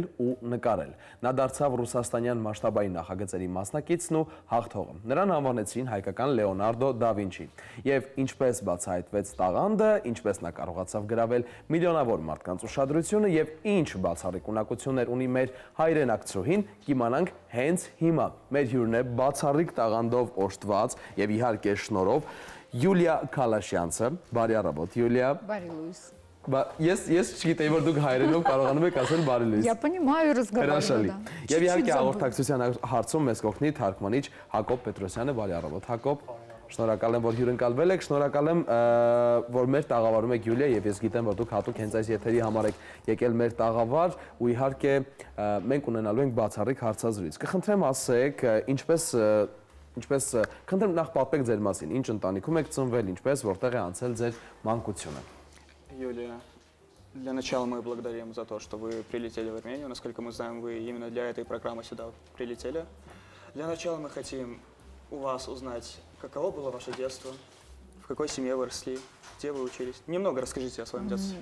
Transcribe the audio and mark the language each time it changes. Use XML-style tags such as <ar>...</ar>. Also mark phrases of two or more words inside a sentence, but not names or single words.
<hy>ու նկարել։ Նա դարձավ ռուսաստանյան մասշտաբային նախագծերի մասնակիցն ու հաղթողը։ Նրան անվանեցին հայկական Լեոնարդո դա Վինչի։ Եվ ինչպես բացահայտվեց տաղանդը, ինչպես նա կարողացավ գրավել միլիոնավոր մարդկանց ուշադրությունը եւ ինչ բացառիկ ունակություններ ունի մեր հայրենակցուհին, կիմանանք հենց հիմա։ Մեր հյուրն է բացառիկ տաղանդով օժտված եւ իհարկե շնորհով Յուլիա Քալաշյանցը։ Բարի առավոտ, Յուլիա։ Բարի լույս։ Ես չգիտեի, որ դուք հայերենով կարողանում եք ասել բարի լույս։</hy> <ru>Я понимаю разговаривать, да.</ru> <hy>Եվ իհարկե հաղորդակցության հարցում մեզ կօգնի թարգմանիչ Հակոբ Պետրոսյանը։ Բարի առավոտ, Հակոբ։ Շնորհակալ եմ, որ հյուրընկալվել եք, շնորհակալ եմ, որ մեր տաղավարում եք Յուլիա, եւ ես գիտեմ, որ դուք հատուկ հենց այս եթերի համար եք եկել մեր տաղավար ու իհարկե մենք ունենալու ենք բացառիկ հարցազրույց։ Կխնդրեմ ասեք, ինչպես խնդրեմ նախ պատմեք ձեր մասին, ինչ ընտանիքում եք ծնվել, ինչպես որտեղ է անցել ձեր մանկությունը։</hy> <ru>Юлия, для начала мы благодарим за то, что вы прилетели в Армению. Насколько мы знаем, вы именно для этой программы сюда прилетели. Для начала мы хотим у вас узнать, каково было ваше детство, в какой семье вы росли, где вы учились. Немного расскажите о своем детстве.</ru>